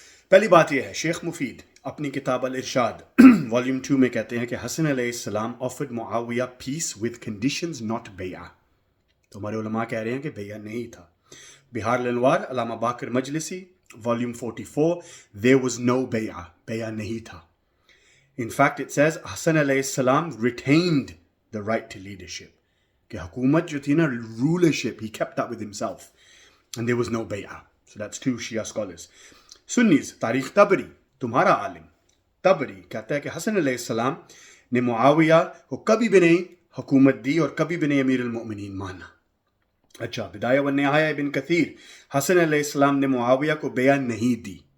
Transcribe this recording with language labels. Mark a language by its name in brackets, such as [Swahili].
[Urdu] پہلی بات یہ ہے, شیخ مفید اپنی کتاب الارشاد والیوم 2 میں کہتے ہیں کہ حسن علیہ السلام [English] offered [Urdu] Muawiya [English] peace with conditions not [Urdu] بیعہ. تو ہمارے علماء کہہ رہے ہیں کہ بیعہ نہیں تھا. بہار الانوار علامہ Baqir مجلسی volume 44, [English] there was no [Urdu] بیعہ نہیں تھا. [English] In fact it says حسن علیہ السلام retained the right to leadership, [Urdu] کہ حکومت جو تھی نا, [English] rulership, he kept that with himself and there was no بیعہ. So that's 2 Shia scholars. [Urdu] سنیز تاریخ طبری, تمہارا عالم طبری کہتا ہے کہ حسن علیہ السلام نے معاویہ کو کبھی بھی نہیں حکومت دی اور کبھی بھی نہیں امیر المؤمنین مانا. اچھا, بدایہ و نہایہ ابن کثیر, حسن علیہ السلام نے معاویہ کو بیعہ نہیں دی.